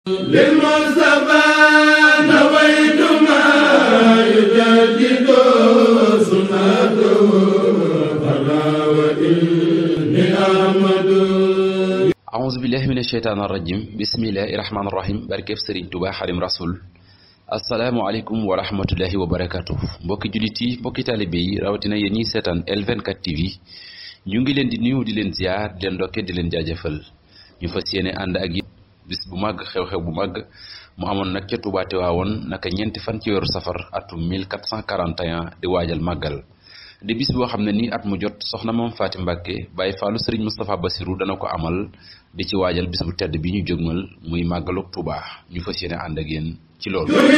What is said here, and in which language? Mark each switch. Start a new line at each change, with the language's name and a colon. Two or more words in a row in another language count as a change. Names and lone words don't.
Arabic: للمصطفى نويت ما يجدد سنته فلا وإني أحمد أعوذ بالله من الشيطان الرجيم بسم الله الرحمن الرحيم
Wolof: barkeb Serigne Touba Xaadimu Rasuul
Arabic: السلام عليكم ورحمة الله وبركاته
Wolof: mbokki jullit yi mbokki taalibe yi rawatina yéen ñi seetaan L24 TV ñu ngi leen di nuyu di leen ziar di leen ndokkee di leen jaajëfal ñu fas yéene ànd ak bis bu màgg xew-xew bu màgg mu amoon nag ca Touba Tiwaawoon naka ñeenti fan ci weeru safar atum 1441 di waajal màggal di bis boo xam ne nii at mu jot soxna Maam Faati Mbàkke Baay Faalu Sëriñ Moustapha Bassirou dana ko amal di ci waajal bis bu tedd bi ñu jógmal muy màggalu Touba ñu fas yéene ànd ak yéen ci loolu